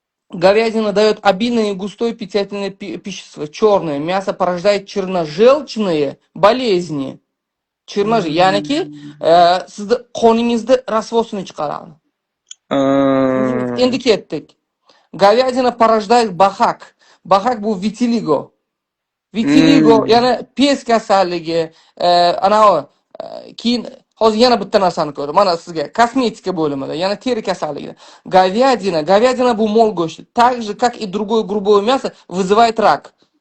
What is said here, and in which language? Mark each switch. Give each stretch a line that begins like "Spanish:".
Russian: Говядина дает обильное и густое питательное пищество. Черное. Мясо порождает черножелчные болезни.
Uzbek: Черножи. Ya'niki, sizni qoningizni rasvosini chiqaradi. Endi ketdik.
Russian: Говядина порождает бахак.
Uzbek: Бахак bu vitiligo. Vitiligo, yana pes kasalligi, anavi keyin hozir yana bitta narsani ko'rdim. Mana sizga kosmetika bo'limida, yana teri kasalligi. Говядина bu mol go'shti.
Russian: Так же, как и другое грубое мясо, вызывает рак.